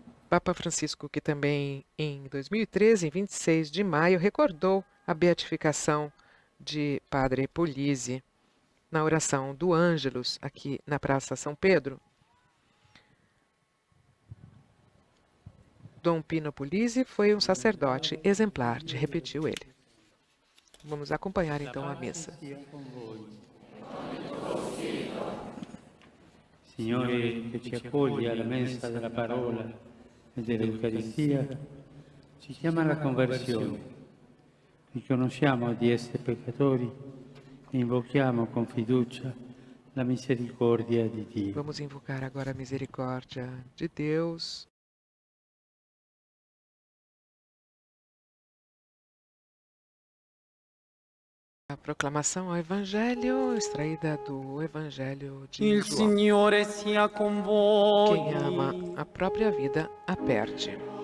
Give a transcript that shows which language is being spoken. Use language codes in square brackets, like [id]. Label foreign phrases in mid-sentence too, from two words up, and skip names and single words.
[pt] Papa Francisco, que também em 2013, em 26 de maio, recordou a beatificação de Padre Puglisi na oração do Ângelus, aqui na Praça São Pedro. Dom Pino Puglisi foi um sacerdote exemplar, repetiu ele. Vamos acompanhar então a missa. [it] Signore che ci accoglie alla mensa della parola e dell'Eucaristia, ci chiama alla conversione. Riconosciamo di essere peccatori e invochiamo con fiducia la misericordia di Dio. [pt] Vamos invocar agora a misericórdia de Deus. A proclamação ao Evangelho, extraída do Evangelho de Il João. [it] Signore sia con voi. [pt] Quem ama a própria vida, a perde.